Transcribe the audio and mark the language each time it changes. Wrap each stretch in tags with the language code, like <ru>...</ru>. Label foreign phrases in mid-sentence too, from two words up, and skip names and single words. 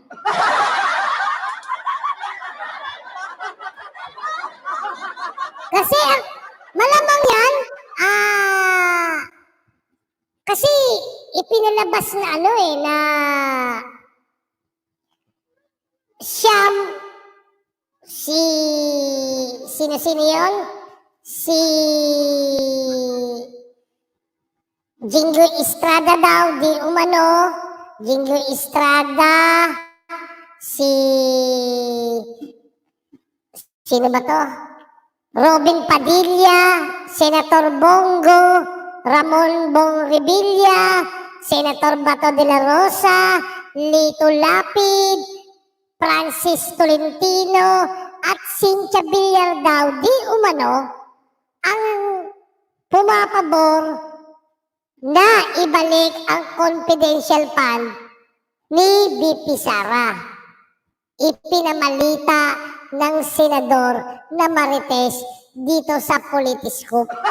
<tl>Kasi malamang yan, kasi ipinalabas na na siyam, sino yun? Si Jingo Estrada daw, di umano. Jingo Estrada, sino ba to? Robin Padilla, Senator Bongo, Ramon Bong Revilla, Senator Bato de la Rosa, Lito Lapid, Francis Tolentino, at Cynthia Villar daw, di umano, ang pumapabor na ibalik ang</tl> <en>confidential fund</en> <tl>ni BP Sara. Ipinamalita ng Senador na Marites dito sa Politiscope.</tl>